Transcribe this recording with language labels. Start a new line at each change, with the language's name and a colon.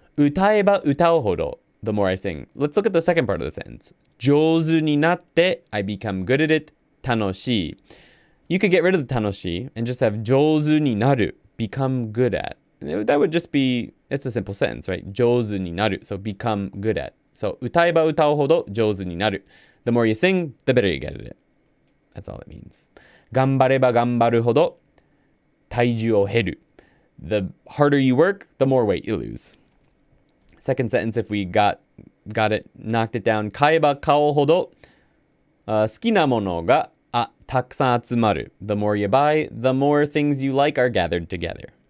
Japanese: Utaeba utao hodo.
English: The more I sing. Let's look at the second part of the sentence.
Japanese: 上手になって
English: I become good at it.
Japanese: 楽しい.
English: You could get rid of the 楽しい and just have
Japanese: 上手になる
English: become good at. That would just be, it's a simple sentence, right?
Japanese: 上手になる
English: so become good at.
Japanese: So 歌えば歌うほど上手になる.
English: The more you sing, the better you get at it. That's all it means.
Japanese: 頑張れば頑張るほど体重を減る.
English: The harder you work, the more weight you lose. Second sentence, if we got it, knocked it down.
Japanese: 買えば買うほど好きなものがたくさん集まる.
English: The more you buy, the more things you like are gathered together.